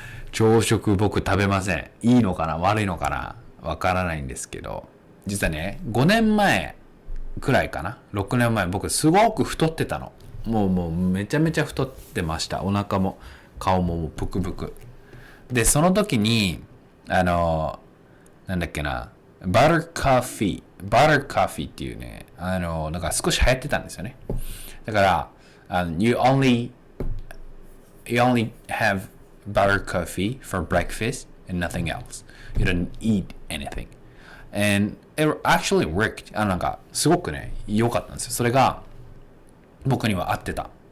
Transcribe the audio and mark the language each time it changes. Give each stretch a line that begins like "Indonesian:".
Japanese: 朝食僕食べません。いいのかな悪いのかなわからないんですけど、実はね、5年前くらいかな ?6 年前僕すごく太ってたの。もうめちゃめちゃ太ってました。お腹も顔もブクブク。で、その時に、なんだっけな、バターコーヒーっていうね、なんか少し流行ってたんですよね。だから、
English: you only have butter coffee for breakfast and nothing else. You don't eat anything. And it actually worked.
Japanese: なんか、すごくね、良かったんですよ。それが、僕には合ってた。